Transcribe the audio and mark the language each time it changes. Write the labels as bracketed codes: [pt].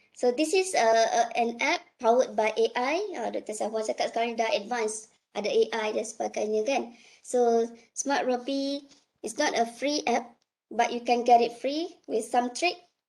[en] So this is an app powered by AI. Dr. [ms] Safwan cakap sekarang dah advance, ada AI dan sebagainya kan. [en] So Smart Robi is not a free app, but you can get it free with some trick.